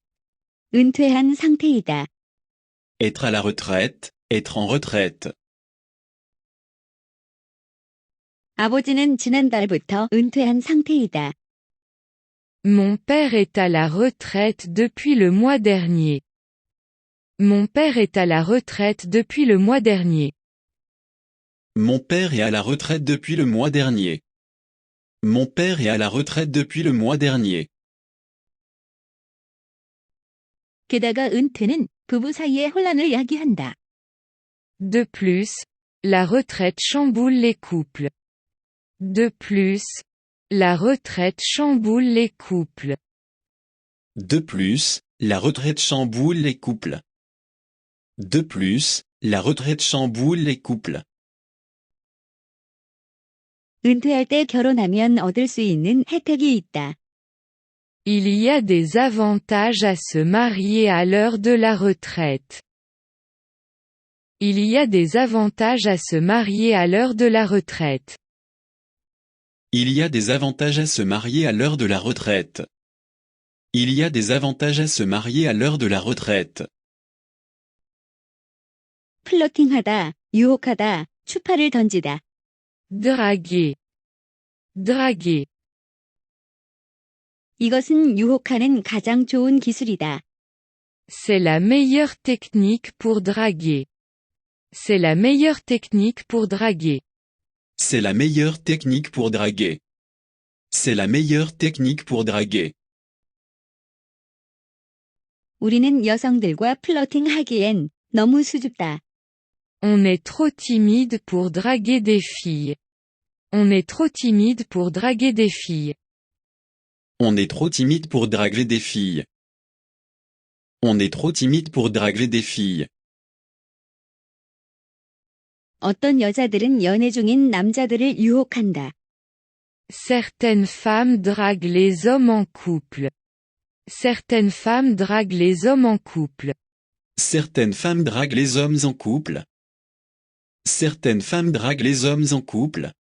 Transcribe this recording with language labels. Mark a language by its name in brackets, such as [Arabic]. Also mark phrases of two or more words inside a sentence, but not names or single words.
[Korean] 은퇴한 상태이다. [French] Être à la retraite, être en retraite. [Korean] 아버지는 지난달부터 은퇴한 상태이다. [French] Mon père est à la retraite depuis le mois dernier. Mon père est à la retraite depuis le mois dernier. Mon père est à la retraite depuis le mois dernier. Mon père est à la retraite depuis le mois dernier. [Korean] 게다가 은퇴는 부부 사이의 혼란을 야기한다. [French] De plus, la retraite chamboule les couples. De plus, la retraite chamboule les couples. De plus, la retraite chamboule les couples. De plus, la retraite chamboule les couples. [Korean] 은퇴할 때 결혼하면 얻을 수 있는 혜택이 있다. [French] Il y a des avantages à se marier à l'heure de la retraite. Il y a des avantages à se marier à l'heure de la retraite. Il y a des avantages à se marier à l'heure de la retraite. Il y a des avantages à se marier à l'heure de la retraite. [Korean] 플러팅하다, 유혹하다, 추파를 던지다. [French] Draguer. Draguer. [Korean] 이것은 유혹하는 가장 좋은 기술이다. [French] C'est la meilleure technique pour draguer. C'est la meilleure technique pour draguer. C'est la meilleure technique pour draguer. C'est la meilleure technique pour draguer. [Korean] 우리는 여성들과 플러팅하기엔 너무 수줍다. [French] On est trop timide pour draguer des filles. On est trop timide pour draguer des filles. On est trop timide pour draguer des filles. On est trop timide pour draguer des filles. [Korean] 어떤 여자들은 연애 중인 남자들을 유혹한다. [French] Certaines femmes draguent les hommes en couple. Certaines femmes draguent les hommes en couple. Certaines femmes draguent les hommes en couple. Certaines femmes draguent les hommes en couple.